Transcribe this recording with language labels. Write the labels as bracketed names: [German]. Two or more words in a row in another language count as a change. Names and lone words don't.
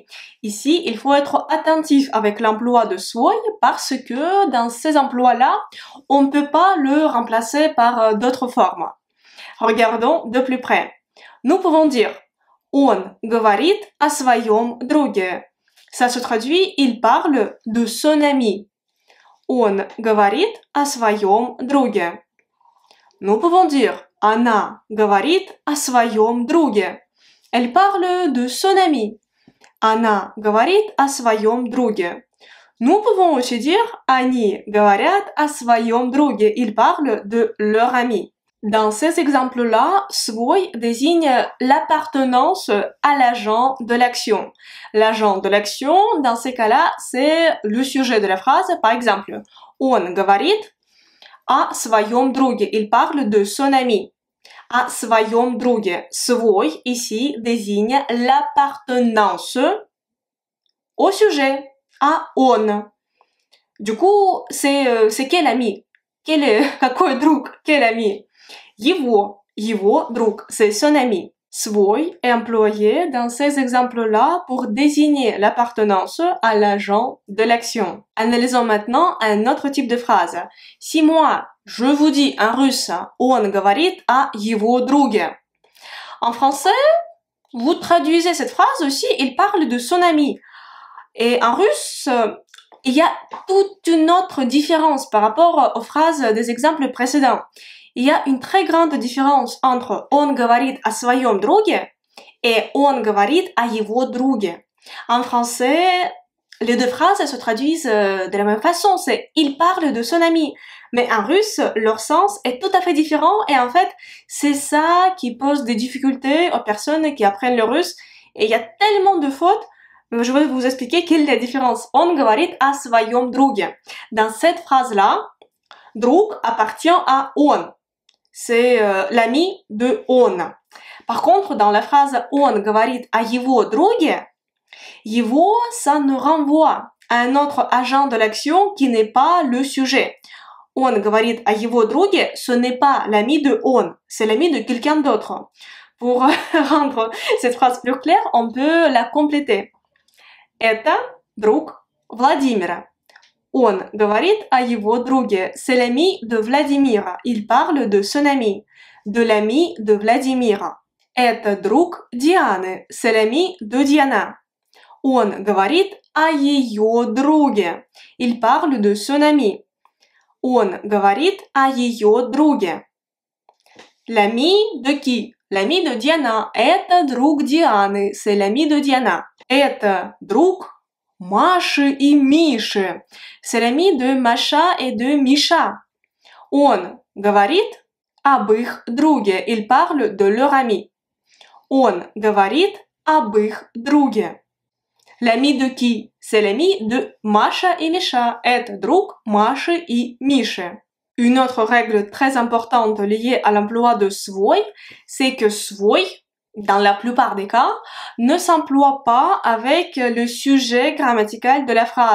[French] Ici, il faut être attentif avec l'emploi de свой parce que dans ces emplois-là, on ne peut pas le remplacer par d'autres formes. Regardons de plus près. Nous pouvons dire [Russian] Он говорит о своем друге. [French] Ça se traduit, il parle de son ami. [Russian] Он говорит о своем друге. [French] Nous pouvons dire [Russian] Она говорит о своем друге. [French] Elle parle de son ami. [Russian] Она говорит о своем друге. [French] Nous pouvons aussi dire [Russian] Они говорят о своем друге. [French] Ils parlent de leur ami. Dans ces exemples-là, свой désigne l'appartenance à l'agent de l'action. L'agent de l'action, dans ces cas-là, c'est le sujet de la phrase. Par exemple, [Russian] Он говорит о своем друге. [French] Il parle de son ami. [Russian] О своем друге. [French] Свой, ici, désigne l'appartenance au sujet, à он. Du coup, c'est quel ami? [Russian] Какой друг? [French] Quel ami? [Russian] Его друг, [French] c'est son ami. Свой est employé dans ces exemples-là pour désigner l'appartenance à l'agent de l'action. Analysons maintenant un autre type de phrase. Si moi, je vous dis en russe, [Russian] он говорит о его друге. [French] En français, vous traduisez cette phrase aussi, il parle de son ami. Et en russe, il y a toute une autre différence par rapport aux phrases des exemples précédents. Il y a une très grande différence entre [Russian] он говорит о своем друге et он говорит о его друге. [French] En français, les deux phrases se traduisent de la même façon, c'est il parle de son ami. Mais en russe, leur sens est tout à fait différent et en fait, c'est ça qui pose des difficultés aux personnes qui apprennent le russe. Et il y a tellement de fautes, je vais vous expliquer quelle est la différence. [Russian] Он говорит о своем друге. [French] Dans cette phrase-là, друг appartient à он. C'est l'ami de он. Par contre, dans la phrase [Russian] он говорит о его друге, его, [French] ça nous renvoie à un autre agent de l'action qui n'est pas le sujet. [Russian] Он говорит о его друге, [French] ce n'est pas l'ami de он, c'est l'ami de quelqu'un d'autre. Pour rendre cette phrase plus claire, on peut la compléter. [Russian] Это друг Владимира. Он говорит о его друге. [French] C'est l'ami de Vladimir. Il parle de son ami. De l'ami de Vladimir. [Russian] Это друг Дианы. [French] C'est l'ami de Diana. [Russian] Он говорит о ее друге. [French] Il parle de son ami. [Russian] Он говорит о ее друге. [French] L'ami de qui? L'ami de Diana. [Russian] Это друг Дианы. [French] C'est l'ami de Diana. [Russian] Это друг Маши и Миши. [French] C'est l'ami de Маша et de Миша. [Russian] Он говорит об их друге. [French] Il parle de leur ami. [Russian] Он говорит об их друге. [French] L'ami de qui? C'est l'ami de Маша et Миша. [Russian] Это друг Маши и Миши. [French] Une autre règle très importante liée à l'emploi de свой, c'est que свой, dans la plupart des cas, ne s'emploie pas avec le sujet grammatical de la phrase.